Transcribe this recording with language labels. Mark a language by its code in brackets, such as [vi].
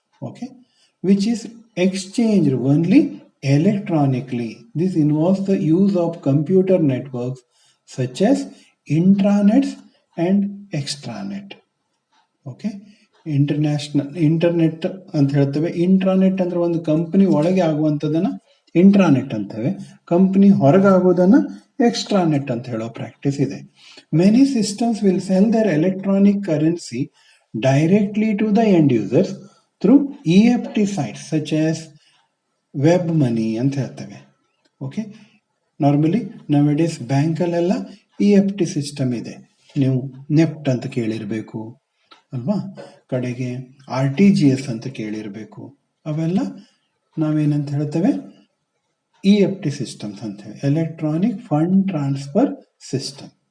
[en] Okay, which is exchanged only electronically. This involves the use of computer networks such as intranets and extranet. [kn] Okay, internet ಅಂತ ಹೇಳ್ತೇವೆ. Intranet ಅಂದ್ರೆ ಒಂದು company ಒಳಗೆ ಆಗುವಂಥದ್ದನ್ನ intranet ಅಂತೇವೆ, company ಹೊರಗೆ ಆಗೋದನ್ನ extranet ಅಂತ ಹೇಳೋ ಪ್ರಾಕ್ಟೀಸ್ ಇದೆ. [en] many systems will sell their electronic currency directly to the end users through EFT sites such as web money [kn] ಅಂತ ಹೇಳ್ತೇವೆ. Okay, normally nowadays ಬ್ಯಾಂಕಲ್ಲೆಲ್ಲ EFT system ಇದೆ. ನೀವು ನೆಫ್ಟ್ ಅಂತ ಕೇಳಿರಬೇಕು ಅಲ್ವಾ, ಕಡೆಗೆ RTGS ಅಂತ ಕೇಳಿರಬೇಕು. ಅವೆಲ್ಲ ನಾವೇನಂತ ಹೇಳ್ತೇವೆ, EFT systems ಅಂತೇವೆ, electronic fund transfer system.